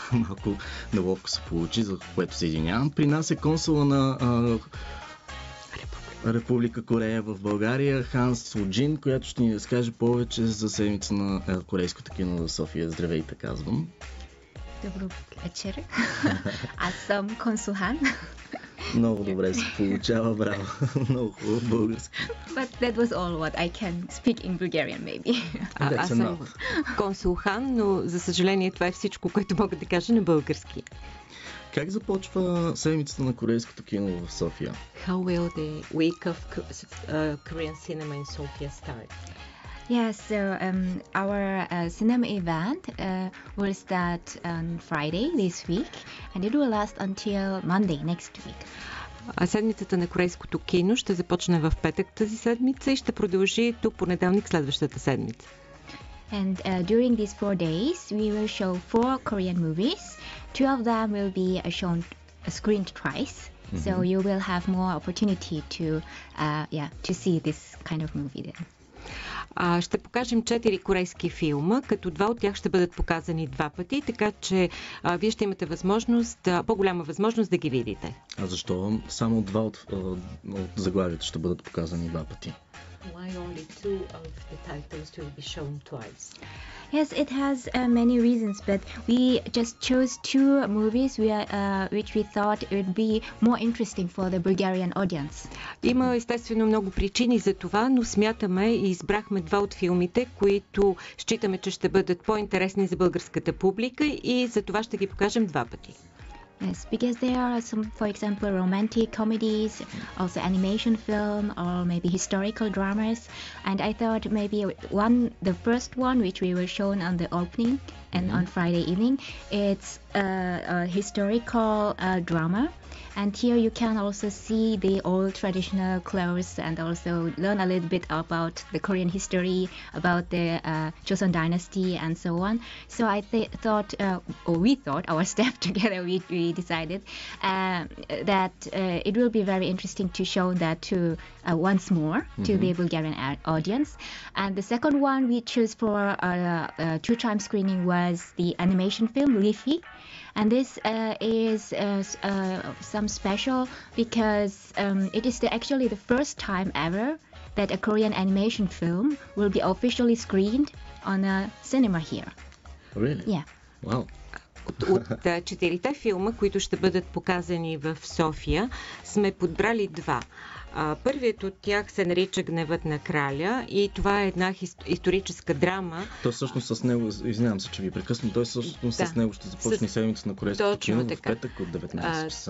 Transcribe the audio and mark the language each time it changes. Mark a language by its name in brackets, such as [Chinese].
[Bulgarian] Малко неловко се получи, за което се извинявам. При нас е консула на Република Корея в България, Хан Суджин, която ще ни разкаже повече за седмица на корейското кино в София. Здравейте, казвам. Добро вечер. Аз съм консул Хан. Много добре се получава, браво. Много хубаво български. [English] But that was all what I can speak in Bulgarian, maybe. [Bulgarian] Аз съм консул Хан, но за съжаление това е всичко, което мога да кажа на български. Как започва седмицата на корейското кино в София? [English] How will the week of Korean cinema in Sofia start? Yeah, so our cinema event will start on Friday this week and it will last until Monday next week. Седмицата на корейското кино ще започне в петък тази седмица и ще продължи до понеделник следващата седмица. And during these 4 days, we will show 4 Korean movies. 2 of them will be screened twice, so you will have more opportunity to see this kind of movie then. [Bulgarian] Ще покажем 4 корейски филма, като 2 от тях ще бъдат показани 2 пъти, така че вие ще имате по-голяма възможност да ги видите. А защо само 2 от заглавията ще бъдат показани 2 пъти? [English] Why only 2 of the titles will be shown twice? Yes, it has many reasons, but we just chose 2 movies which we thought would be more interesting for the Bulgarian audience. [Bulgarian] Има естествено много причини за това, но смятаме и избрахме 2 от филмите, които считаме, че ще бъдат по-интересни за българската публика и за това ще ги покажем 2 пъти. [English] Yes, because there are some, for example, romantic comedies, also animation film, or maybe historical dramas. And I thought maybe the first one, which we were shown on the opening and on Friday evening, it's a historical drama. And here you can also see the old traditional clothes and also learn a little bit about the Korean history, about the Joseon dynasty and so on. So I we thought, our staff together, we decided that it will be very interesting to show that once more to the Bulgarian audience. And the second one we chose for 2-time screening was the animation film Leafy. And this is some special because it is actually the first time ever that a Korean animation film will be officially screened on a cinema here. Really? Yeah. Wow. [Bulgarian] От 4 филма, които ще бъдат показани в София, сме подбрали 2. Първият от тях се нарича Гневът на краля и това е една историческа драма. Той всъщност с него, извинявам се, че ви прекъсвам, той всъщност с него ще започне седмица на корейското кино в петък от 19 часа.